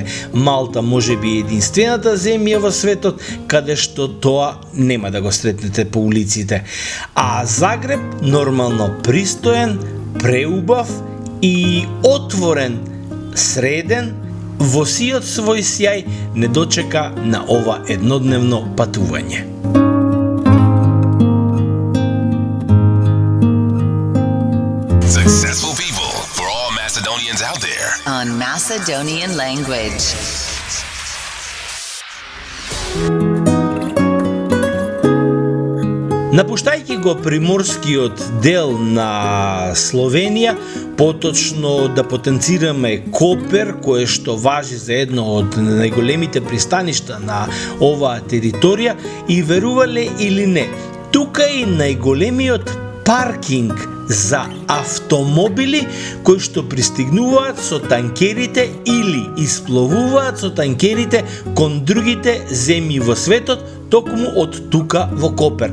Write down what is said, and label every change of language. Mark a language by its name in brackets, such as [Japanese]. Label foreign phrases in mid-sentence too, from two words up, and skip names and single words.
[Macedonian] Малта може би единствената земја во светот каде што тоа нема да го сретнете по улиците. А Загреб нормално пристоен, преубав и отворен, среден, во сиот свој сјај не дочека на ова еднодневно патување. [English] Successful people for all Macedonians out there. On Macedonian language. [Macedonian] Напуштајќи го приморскиот дел на Словенија, поточно да потенцираме Копер, кое што важи за едно од најголемите пристаништа на оваа територија, и верувале или не, тука е најголемиот паркинг за автомобили кои што пристигнуваат со танкерите или испловуваат со танкерите кон другите земји во светот, токму од тука во Копер.